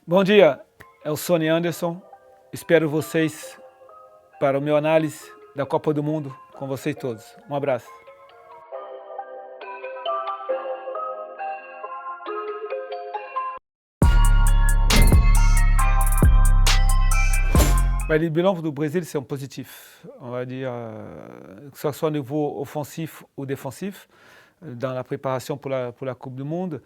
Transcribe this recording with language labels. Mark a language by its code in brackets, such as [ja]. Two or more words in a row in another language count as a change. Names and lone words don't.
[pt] Bom dia, é o Sony Anderson. Espero vocês para o meu análise da Copa do Mundo com vocês todos. Um abraço. [fr] Le bilan du Brésil, c'est un positif. On va dire, que ce soit au niveau offensif ou défensif, dans la préparation pour la Coupe du Monde.